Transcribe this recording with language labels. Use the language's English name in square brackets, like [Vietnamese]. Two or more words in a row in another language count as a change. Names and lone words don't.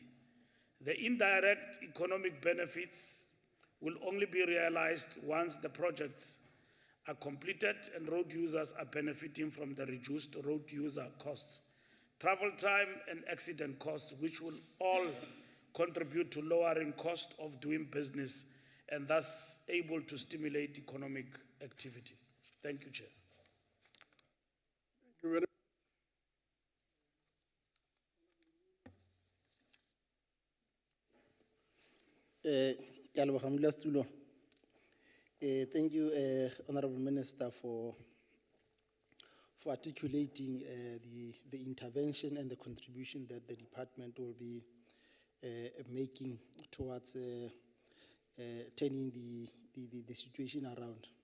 [English] The indirect economic benefits will only be realized once the projects are completed and road users are benefiting from the reduced road user costs, travel time and accident costs, which will all contribute to lowering cost of doing business and thus able to stimulate economic activity. Thank you, Chair. you very [Tswana] Ke a leboga modulasetulo. [English] Thank you, Honorable Minister, for articulating the intervention and the contribution that the department will be making towards turning the situation around.